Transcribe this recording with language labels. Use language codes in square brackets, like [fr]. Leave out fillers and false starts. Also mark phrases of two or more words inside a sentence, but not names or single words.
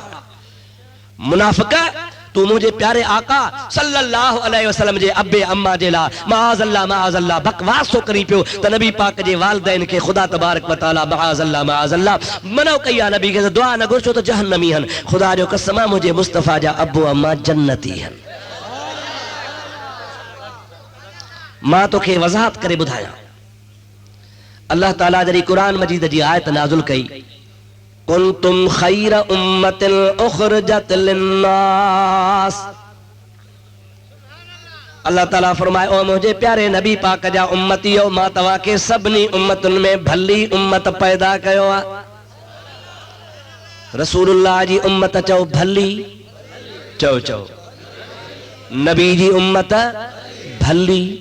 [sd] मुनाफ़िक, तू मुझे प्यारे आका [ar] صلى الله عليه وسلم [sd] जे अब्बे अम्मा जे ला माअज़ल्लाह बकवास तो करी पियो त नबी पाक जे वालिदैन के खुदा [ar] تبارك وتعالى [sd] माअज़ल्लाह मनो कई आहे, नबी के दुआ न घुरचो त जहन्नमी हन। खुदा जो कसम मुझे मुस्तफा जा अब्बो अम्मा जन्नती हन। मां तोखे वज़ाहत करे ॿुधायां, अल्लाह ताला जॾहिं क़ुरान मजीद जी आयत नाज़िल कई, [ar] كنتم خير أمة أخرجت للناس, [sd] अल्लाह ताला फरमाए ओ मुझे प्यारे नबी पाक जा उम्मतियो, मां तव्हां खे सभिनी उम्मतुनि में भली उम्मत पैदा कयो आहे। रसूलुल्लाह जी उम्मत चओ भली, चओ नबी जी उम्मत भली।